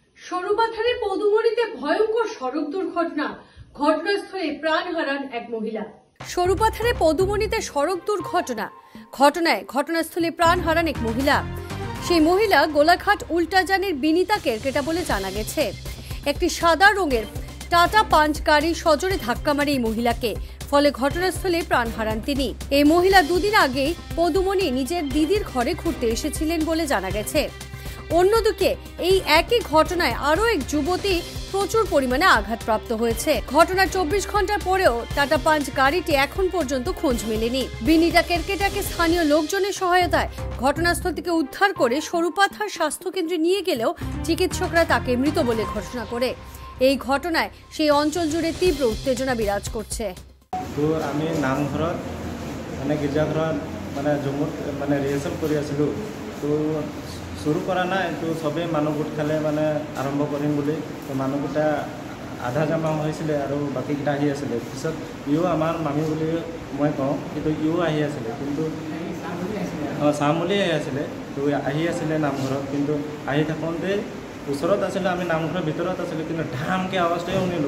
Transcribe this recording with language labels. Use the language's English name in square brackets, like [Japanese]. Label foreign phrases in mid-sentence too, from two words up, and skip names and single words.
[Bangla] সরুপাথারে পদুমণিতে ভয়ঙ্কর সড়ক দুর্ঘটনা, ঘটনাস্থলে প্রাণ হারান এক মহিলা। সরুপাথারে পদুমণিতে সড়ক দুর্ঘটনা, ঘটনাস্থলে প্রাণ হারান এক মহিলা। সেই মহিলা গোলাঘাট উল্টাজানের বিনিতা কেরকেটা বলে জানা গেছে। একটি সাদা রঙের টাটা পাঞ্চ গাড়ি সজোরে ধাক্কা মারে এই মহিলাকে, ফলে ঘটনাস্থলে প্রাণ হারান তিনি। এই মহিলা দুদিন আগে পদুমণি নিজের দিদির ঘরে ঘুরতে এসেছিলেন বলে জানা গেছে। অন্যদিকে এই একই ঘটনায় আরও এক যুবতী প্রচুর পরিমাণে আঘাতপ্রাপ্ত হয়েছে। ঘটনার 24 ঘন্টা পরেও টাটা পাঞ্চ গাড়িটি এখন পর্যন্ত খোঁজ মেলেনি। বিনিতা কেরকেটাকে স্থানীয় লোকজনের সহায়তায় ঘটনাস্থল থেকে উদ্ধার করে সরুপাথার স্বাস্থ্যকেন্দ্রে নিয়ে গেলেও চিকিৎসকরা তাকে মৃত বলে ঘোষণা করে। এই ঘটনায় সেই অঞ্চল জুড়ে তীব্র উত্তেজনা বিরাজ করছে। [Assamese] তো আমি নামঘৰত গীৰ্জাঘৰত জম্মুত ৰিহাৰ্চেল কৰি আছিলোঁ। তো শুরু করা নাই, তো সবে মানুষ গোট খালে আরম্ভ কৰিম বুলি। তো মানুহকেইটা আধা জমা হৈছিলে আৰু বাকীকেইটা আহি আছিলে। পিছত ইও আমাৰ মামী বুলি মই কওঁ, কিন্তু ইও আহি আছিলে, কিন্তু চাম বুলি আহি আছিলে। তো আহি আছিলে নামঘৰত, কিন্তু আহি থাকোঁতে ওচৰত আছিলে, আমি নামঘৰৰ ভিতৰত আছিলোঁ, কিন্তু ধামকৈ আৱাজটোৱে শুনিলোঁ।